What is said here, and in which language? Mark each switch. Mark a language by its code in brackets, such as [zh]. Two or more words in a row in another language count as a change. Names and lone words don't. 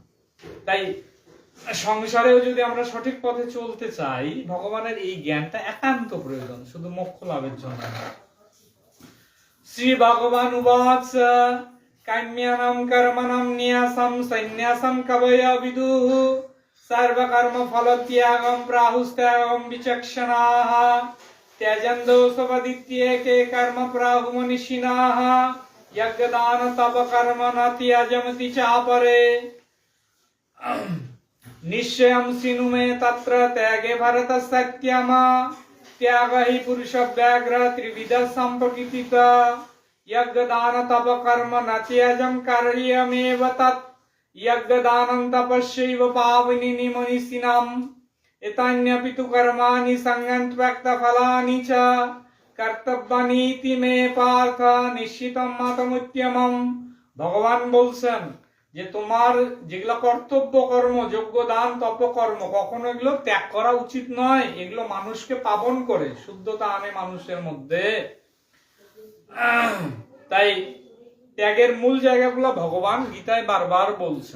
[bn] তাই সংসারেও যদি আমরা সঠিক পথে চলতে চাই, ভগবানের এই জ্ঞানটা একান্ত প্রয়োজন, শুধু মোক্ষ লাভের জন্য না। [sa] শ্রী ভগবান উবাচ কাম্যানাম কর্মণাম ন্যাসম সন্ন্যাসম কবয় বিদুঃ সর্বকর্ম ফলত্যাগম প্রাহুস্ত্যাগম বিচক্ষণাঃ त्यजन्तो स्वपदित्येके कर्म प्राहुमनीषिणाः यज्ञदान तप कर्म न त्यजन्ति चापरे निश्चयं शृणु मे तत्र त्यागे भरत सत्यम त्याग हि पुरुष व्याघ्र त्रिविध सम्प्रकृतिः यज्ञदान तप कर्म न त्यजं कार्यमेव तत् यज्ञदानं तपस्यैव पावनी मनीषिणाम् एतान्यपि तु कर्माणि संगं त्यक्त फलानि च कर्तव्यानीति मे पार्थ निश्चितं मतमुत्यमं। [bn] ভগবান বলছেন যে তোমার যেগুলো কর্তব্য কর্ম, যজ্ঞ দান তপ কর্ম, কখনো এগুলো ত্যাগ করা উচিত নয়। এগুলো মানুষকে পাবন করে, শুদ্ধতা আনে মানুষের মধ্যে। তাই ত্যাগের মূল জায়গাগুলো ভগবান গীতায় বারবার বলছেন।